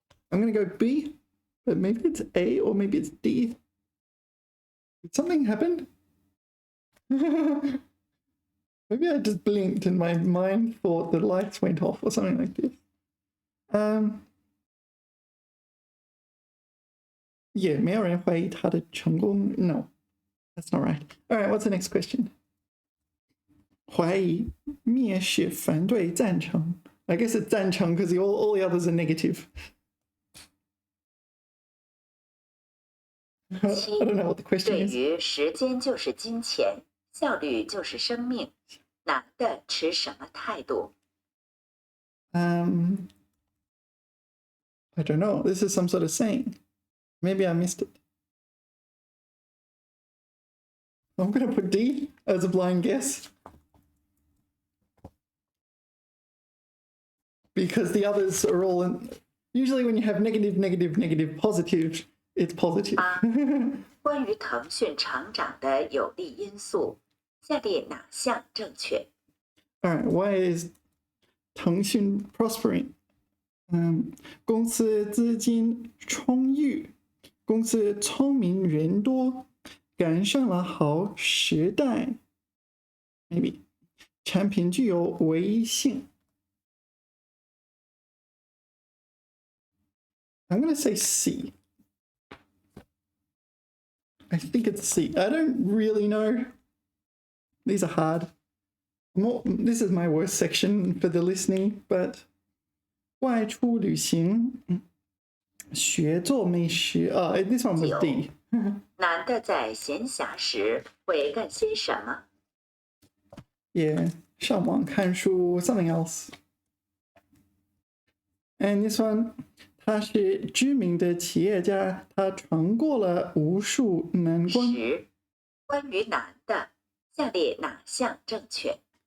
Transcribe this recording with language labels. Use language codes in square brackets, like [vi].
[en] I'm going to go B, but maybe it's A or maybe it's D. Did something happen? Maybe I just blinked and my mind thought the lights went off or something like this. Yeah, [zh] 没有人怀疑他的成功. [en] No, that's not right. All right, what's the next question? [zh] 怀疑、蔑视、反对、赞成. [en] I guess it's 赞成 because all the others are negative. I don't know what the question [zh] 对 [en] is. [zh] 于时间就是金钱，效率就是生命，男的持什么态度？ [en] I don't know. This is some sort of saying. Maybe I missed it. I'm going to put D as a blind guess. Because the others are all in, usually when you have negative, negative, negative, positive, it's positive. [zh] 关于腾讯成长的有利因素，下列哪项正确？ [en] All right, why is 腾讯 prospering? [zh] 公司资金充裕，公司聪明人多，赶上了好时代。 Maybe 产品具有唯一性。 [en] I'm going to say C. I think it's C. I don't really know. These are hard. This is my worst section for the listening, but [zh] 外出旅行，学做美食. [en] Oh, this one was D. [zh] 男的在闲暇时会干些什么？ [en] Yeah, [zh] 上网看书, [en] something else. And this one, [zh] 他是知名的企业家，他闯过了无数难关。 [en] 10. [zh] 关于男的，下列哪项正确？